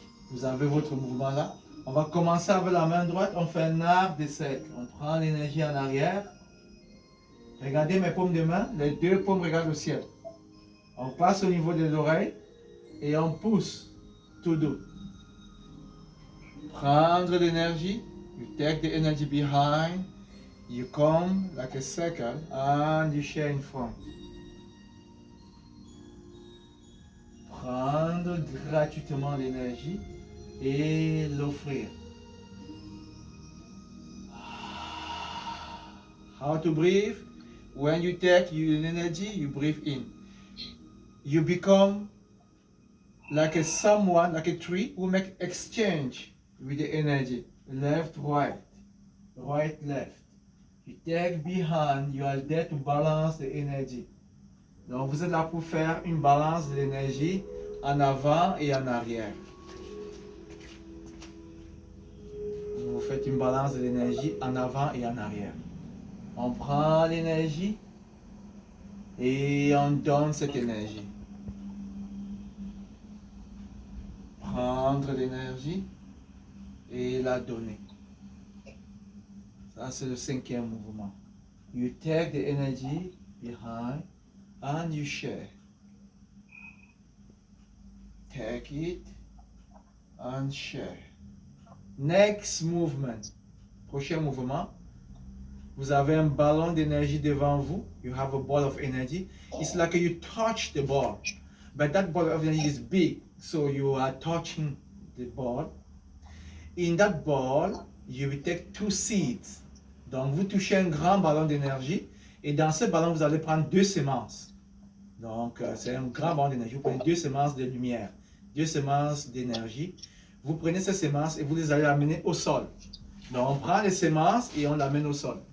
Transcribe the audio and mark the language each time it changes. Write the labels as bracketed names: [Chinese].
[French] Vous avez votre mouvement là. On va commencer avec la main droite. On fait un arc de cercle. On prend l'énergie en arrière. Regardez mes paumes de main. Les deux paumes regardent le ciel. On passe au niveau de l'oreille et on pousse tout doux. Prendre l'énergie. [English] You take the energy behind. You come like a circle and you share in front. [French] Prendre gratuitement l'énergie et l'offrir. [English] How to breathe? When you take your energy, you breathe in. You become like a someone, like a tree who make exchange with the energy. Left, right, right, left. You take behind, you are there to balance the energy. [French] Donc vous êtes là pour faire une balance de l'énergie en avant et en arrière. Vous faites une balance de l'énergie en avant et en arrière. On prend l'énergie et on donne cette énergie. Prendre l'énergie et la donner. Ça, c'est le cinquième mouvement. [English] You take the energy behind and you share. Take it and share. Next movement. [French] Prochain mouvement. Vous avez un ballon d'énergie devant vous. [English] You have a ball of energy. It's like you touch the ball. But that ball of energy is big. So you are touching the ball. In that ball, you will take 2 seeds. [French] Donc vous touchez un grand ballon d'énergie. Et dans ce ballon, vous allez prendre 2 semences. Donc c'est un grand ballon d'énergie. Vous prenez 2 semences de lumière. 2 semences d'énergie. Vous prenez ces semences et vous les allez amener au sol. Donc on prend les semences et on l'amène au sol.